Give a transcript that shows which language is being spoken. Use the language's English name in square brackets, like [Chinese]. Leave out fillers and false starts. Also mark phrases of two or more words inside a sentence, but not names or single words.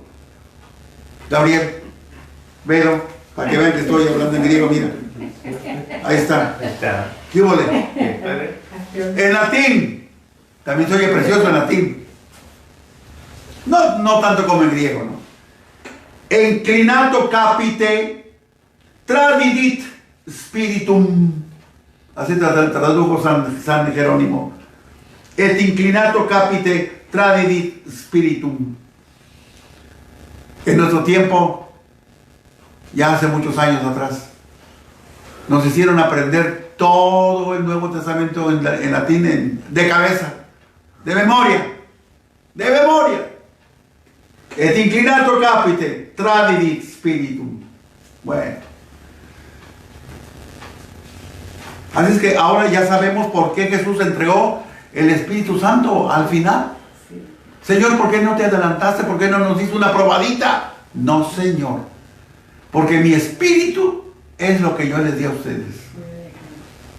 [Spanish] Gabriel, velo, para que vean que estoy hablando en griego, mira. Ahí está. ¿Qué vole? En latín, también se oye precioso en latín. No tanto como en griego, ¿no? [Latin] Inclinato capite, tradidit spiritum. [Spanish] Así tradujo San Jerónimo. [Latin] Et inclinato capite, tradidit spiritum. [Spanish] En nuestro tiempo, ya hace muchos años atrás, nos hicieron aprender todo el Nuevo Testamento en latín de cabeza, de memoria. [Latin] Et inclinato capite, tradidit spiritum. [Spanish] Bueno. Así es que ahora ya sabemos por qué Jesús entregó el Espíritu Santo al final. Señor, ¿por qué no te adelantaste? ¿Por qué no nos hizo una probadita? No, Señor. Porque mi espíritu es lo que yo les di a ustedes.